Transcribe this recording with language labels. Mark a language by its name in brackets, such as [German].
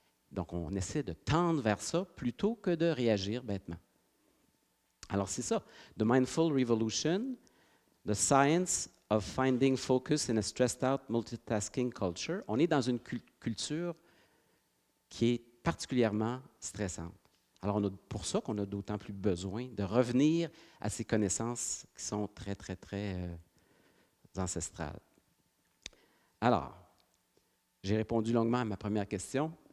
[French] Donc, on essaie de tendre vers ça plutôt que de réagir bêtement. Alors, c'est ça. [English] The Mindful Revolution, the science of finding focus in a stressed out multitasking culture. [French] On est dans une culture qui est particulièrement stressante. Alors, pour ça qu'on a d'autant plus besoin de revenir à ces connaissances qui sont très, très, très ancestrales. Alors, j'ai répondu longuement à ma première question.